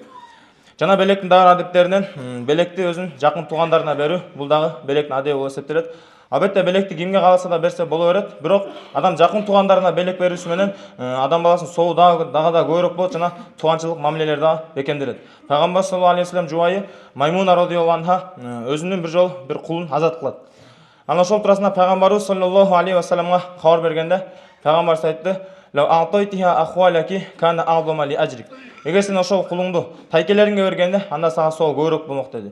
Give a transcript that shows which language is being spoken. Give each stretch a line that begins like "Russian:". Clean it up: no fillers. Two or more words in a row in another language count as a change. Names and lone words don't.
Kyrgyz: Жана белектин дагы адептеринен белекти өзүнүн жакын туугандарына берүү, бул дагы белектин адеби болуп эсептелет. Албетте белекти кимге кааласа да берсе боло берет, бирок адам жакын туугандарына белек берүүсү менен адам баласынын соогу дагы да көбүрөөк болот жана тууганчылык мамилелер дагы бекемделет. Пайгамбар
Arabic: صلى الله عليه وسلم
Kyrgyz: жубайы Маймуна
Arabic: رضي الله عنها
Kyrgyz: өзүнүн бир жолу бир кулун азат кылат. Анан ошол туурасында пайгамбарыбыз
Arabic: صلى الله عليه وسلم
Kyrgyz: кабар бергенде пайгамбарыбыз айтты: "Эгер сен ошол кулуңду тайкелериңге бергенде, анда сага соо көбүрөөк болмок" деди.